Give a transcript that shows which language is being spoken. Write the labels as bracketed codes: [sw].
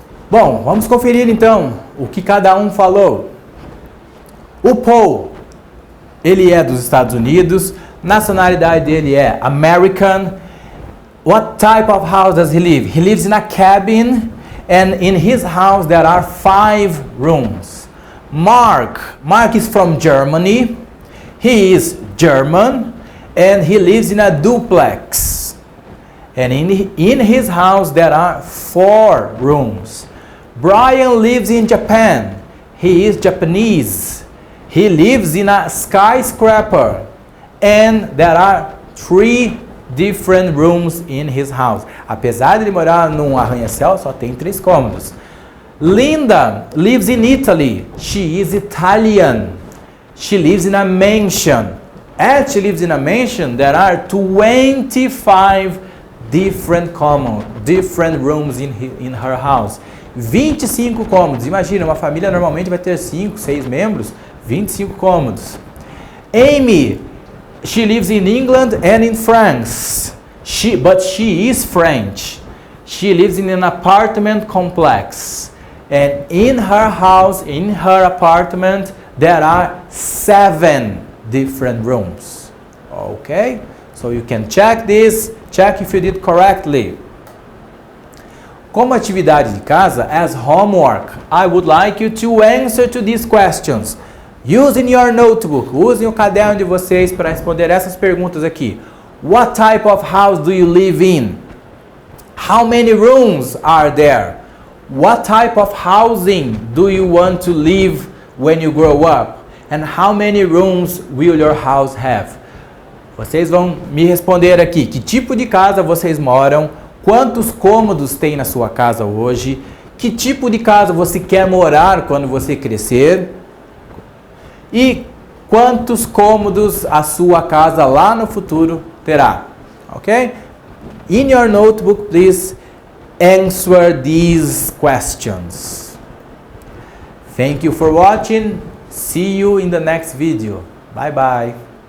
[pt] Bom, vamos conferir então o que cada um falou. O Paul, ele é dos Estados Unidos, nacionalidade dele é American. [en] What type of house does he live? He lives in a cabin and in his house there are 5 rooms. Mark is from Germany. He is German and he lives in a duplex. And in his house there are 4 rooms. Brian lives in Japan. He is Japanese. He lives in a skyscraper and there are 3 different rooms in his house. [pt] Apesar de ele morar num arranha-céu, só tem 3 cômodos. [en] Linda lives in Italy. She is Italian. She lives in a mansion. As she lives in a mansion, there are 25 different rooms in her house. [pt] 25 cômodos. Imagina, uma família normalmente vai ter 5, 6 membros, 25 cômodos. [en] Amy, she lives in England and in France. But she is French. She lives in an apartment complex. And in her house, in her apartment, there are 7 different rooms. Okay? So you can check this, check if you did correctly. [pt] Como atividade de casa, [en] as homework, I would like you to answer to these questions. Using your notebook, [pt] usem o caderno de vocês para responder essas perguntas aqui. [en] What type of house do you live in? How many rooms are there? What type of housing do you want to live when you grow up? And how many rooms will your house have? [pt] Vocês vão me responder aqui, que tipo de casa vocês moram? Quantos cômodos tem na sua casa hoje? Que tipo de casa você quer morar quando você crescer? E quantos cômodos a sua casa lá no futuro terá? Ok? [en] In your notebook, please answer these questions. Thank you for watching. See you in the next video. Bye bye.